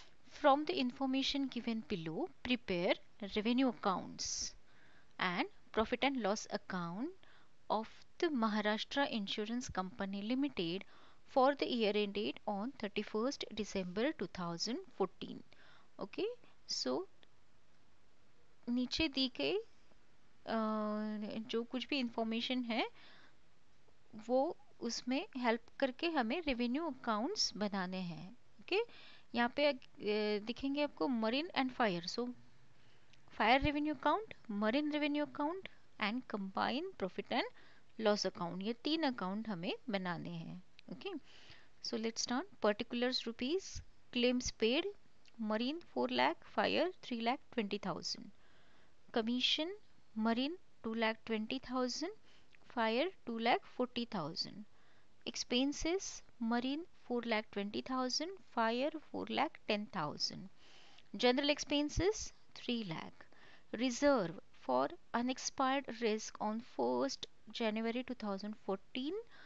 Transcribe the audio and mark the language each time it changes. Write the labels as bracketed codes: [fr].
[en] From the information given below, prepare revenue accounts and profit and loss account of the Maharashtra Insurance Company Limited for the year ended on 31st December 2014. [hi] Okay, so नीचे दी गई जो कुछ भी information है वो उसमें help करके हमें रेवेन्यू अकाउंट्स बनाने हैं. ओके, यहाँ पे दिखेंगे आपको marine and fire. [en] so fire revenue account, marine revenue account and combine profit and loss account, [hi] ये 3 अकाउंट हमें बनाने हैं. [en] Okay, so let's start. Particulars rupees, claims paid, marine 4 lakh, fire 3 lakh 20,000, commission marine 2 lakh 20,000, fire 2 lakh 40,000, expenses marine 4 lakh 20,000, fire 4 lakh 10,000, general expenses 3 lakh, reserve for unexpired risk on 1st January 2014